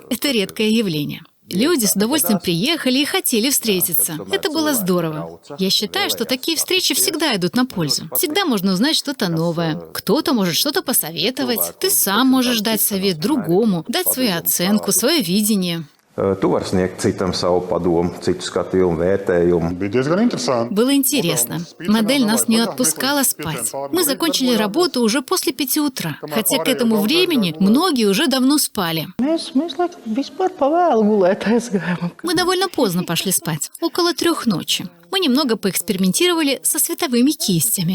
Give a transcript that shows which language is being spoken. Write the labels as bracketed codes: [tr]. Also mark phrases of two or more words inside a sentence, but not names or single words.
[ru] Это редкое явление. Люди с удовольствием приехали и хотели встретиться. Это было здорово. Я считаю, что такие встречи всегда идут на пользу. Всегда можно узнать что-то новое. Кто-то может что-то посоветовать. Ты сам можешь дать совет другому, дать свою оценку, свое видение. [lv] Tu vari sniegt citam savu padomu, citu skatījumu, vērtējumu. Bija diezgan interesanti. [ru] Было интересно. Модель нас не отпускала спать. Мы закончили работу уже после 5 утра, хотя к этому времени многие уже давно спали. Мы довольно поздно пошли спать, около 3 ночи. Мы немного поэкспериментировали со световыми кистями.